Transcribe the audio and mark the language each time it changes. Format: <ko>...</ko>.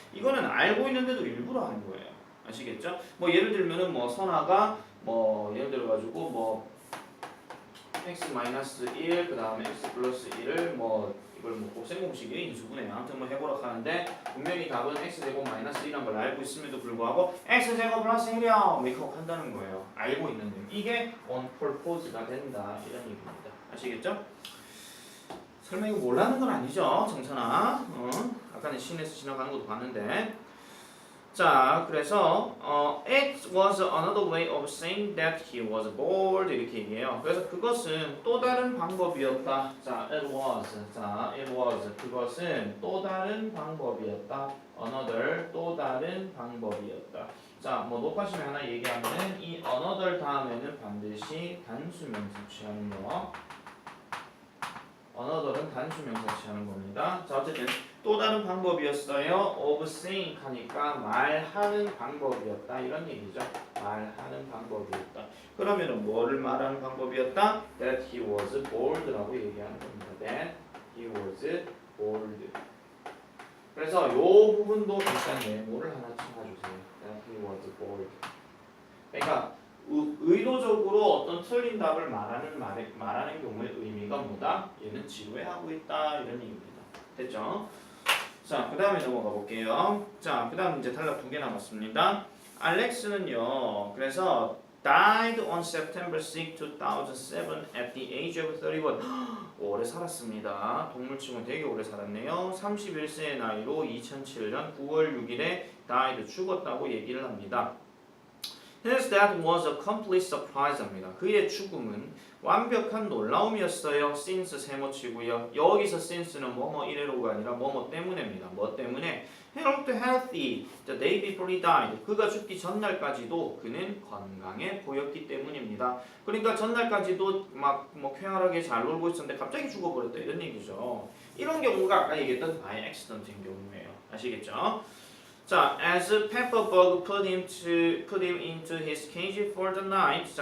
<ko>이거는 알고 있는데도 일부러 하는 거예요. 아시겠죠? 뭐 예를 들면은 뭐 선아가 뭐 예를 들어 가지고 뭐 x-1 그 다음에 x+1을 뭐 이걸 뭐 곱셈공식의 인수분해 아무튼 뭐 해보라 하는데 분명히 답은 x제곱 마이너스 1이란 걸 알고 있음에도 불구하고 x제곱 플러스 1이요 이렇게 한다는 거예요. 알고 있는데 이게 on purpose가 된다 이런 얘기입니다. 아시겠죠? 설마 이거 몰라는 건 아니죠 정선아. 아까는 시내에서 지나가는 것도 봤는데 자, 그래서</ko> <en>was another way of saying that he was bored</en> <ko>이렇게 얘기해요. 그래서 그것은 또 다른 방법이었다. 자,</ko> <en>it was</en> <ko>그것은 또 다른 방법이었다. another 또 다른 방법이었다. 자, 뭐 높아지면 하나 얘기하면은 이 another 다음에는 반드시 단수명사 취하는 거. another는 단수명사 취하는 겁니다. 자, 어쨌든 또 다른 방법이었어요. of saying 하니까 말하는 방법이었다 이런 얘기죠. 말하는 방법이었다. 그러면은 뭐를 말하는 방법이었다?</ko> <en>That he was bored라고</en> <ko>얘기하는 겁니다.</ko> <en>That he was bored.</en> <ko>그래서 요 부분도 일단 메모를 하나 찾아주세요.</ko> <en>That he was bored.</en> <ko>그러니까 의도적으로 어떤 틀린 답을 말하는 경우의 의미가 뭐다? 얘는 지루해하고 있다 이런 얘기입니다. 됐죠? 자, 그 다음에 넘어가 볼게요. 자, 그 다음 이제 탈락 2개 남았습니다. 알렉스는요, 그래서</ko> <en>died on September 6, 2007 at the age of 31.</en> <ko>오래 살았습니다. 동물치고는 되게 오래 살았네요. 31세의 나이로 2007년 9월 6일에 died 죽었다고 얘기를 합니다.</ko> <en>His death was a complete surprise입니다.</en> <ko>그의 죽음은 완벽한 놀라움이었어요. since 세모치고요. 여기서 since는 뭐뭐 이래로가 아니라 뭐뭐 때문에입니다. 뭐 때문에?</ko> <en>He looked healthy the day before he died.</en> <ko>그가 죽기 전날까지도 그는 건강해 보였기 때문입니다. 그러니까 전날까지도 막 뭐 쾌활하게 잘 놀고 있었는데 갑자기 죽어버렸다 이런 얘기죠. 이런 경우가 아까 얘기했던 by accident인 경우예요. 아시겠죠?</ko> <en>자, as Pepperbug put him into his cage for the night.</en>